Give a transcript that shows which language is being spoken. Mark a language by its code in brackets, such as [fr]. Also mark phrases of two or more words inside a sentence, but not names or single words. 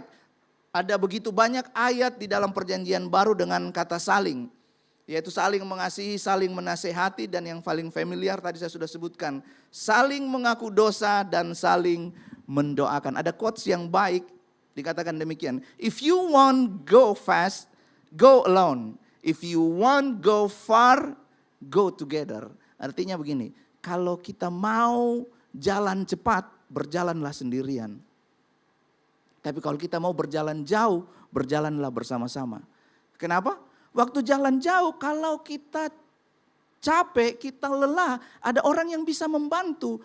[id] Ada begitu banyak ayat di dalam perjanjian baru dengan kata saling. Yaitu saling mengasihi, saling menasehati, dan yang paling familiar tadi saya sudah sebutkan. Saling mengaku dosa dan saling mendoakan. Ada quotes yang baik, dikatakan demikian. [en] If you want go fast, go alone. If you want go far, go together. [id] Artinya begini, kalau kita mau jalan cepat, berjalanlah sendirian. Tapi kalau kita mau berjalan jauh, berjalanlah bersama-sama. Kenapa? Waktu jalan jauh, kalau kita capek, kita lelah, ada orang yang bisa membantu.